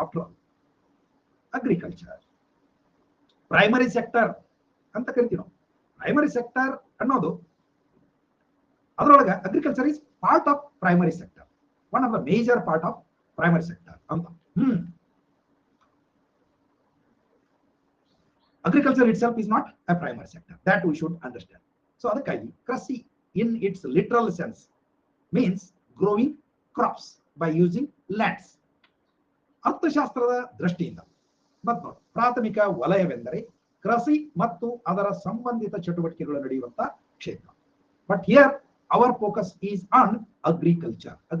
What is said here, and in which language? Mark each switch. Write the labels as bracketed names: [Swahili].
[English] after all agriculture primary sector [Kannada] ಅಂತ ಕರಿತೀವಿ ನಾವು. [English] primary sector [Kannada] ಅನ್ನೋದು ಅದರೊಳಗೆ [English] Agriculture is part of primary sector, one of the major part of primary sector ಅಂತ. Agriculture itself is not a primary sector. That we should understand. So [Kannada] adakagi krasi [English] in its literal sense means growing crops by using lands. [Kannada] ಅರ್ಥಶಾಸ್ತ್ರದ ದೃಷ್ಟಿಯಿಂದ ಮತ್ತು ಪ್ರಾಥಮಿಕ ವಲಯವೆಂದರೆ ಕೃಷಿ ಮತ್ತು ಅದರ ಸಂಬಂಧಿತ ಚಟುವಟಿಕೆಗಳು ನಡೆಯುವಂತ ಕ್ಷೇತ್ರ. [English] But here our focus is on agriculture.